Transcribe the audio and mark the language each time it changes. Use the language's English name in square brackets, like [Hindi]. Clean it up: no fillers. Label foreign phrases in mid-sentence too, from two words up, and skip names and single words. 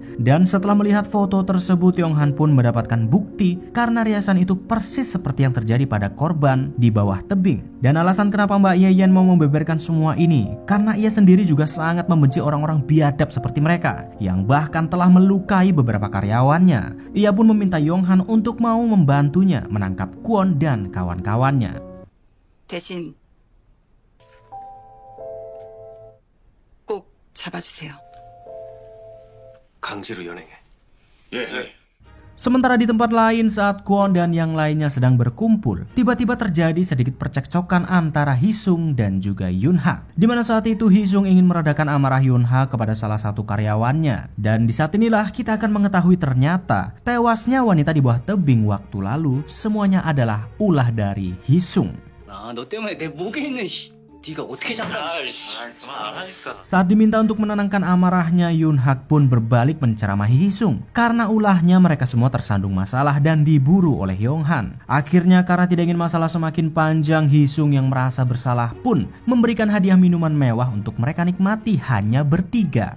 [Indonesian] Dan setelah melihat foto tersebut, Yonghan pun mendapatkan bukti karena riasan itu persis seperti yang terjadi pada korban di bawah tebing. Dan alasan kenapa Mbak Yeyen mau membeberkan semua ini karena ia sendiri juga sangat membenci orang-orang biadab seperti mereka yang bahkan telah melukai beberapa karyawannya. Ia pun meminta Yonghan untuk mau membantunya menangkap Kwon dan kawan-kawannya. [Korean] 대신 꼭 잡아주세요. 강제로 연행해. [Indonesian] Sementara di tempat lain saat Kwon dan yang lainnya sedang berkumpul, tiba-tiba terjadi sedikit percekcokan antara Hisung dan juga Yun Ha. Di mana saat itu Hisung ingin meredakan amarah Yun Ha kepada salah satu karyawannya. Dan di saat inilah kita akan mengetahui ternyata tewasnya wanita di bawah tebing waktu lalu semuanya adalah ulah dari Hisung. [Korean] 너 때문에 내 목에 있는 네가 어떻게 장난? [Indonesian] Saat diminta untuk menenangkan amarahnya, Yoon Hak pun berbalik menceramahi Hee-sung. Karena ulahnya mereka semua tersandung masalah dan diburu oleh Yong-han. Akhirnya karena tidak ingin masalah semakin panjang, Hee-sung yang merasa bersalah pun memberikan hadiah minuman mewah untuk mereka nikmati hanya bertiga.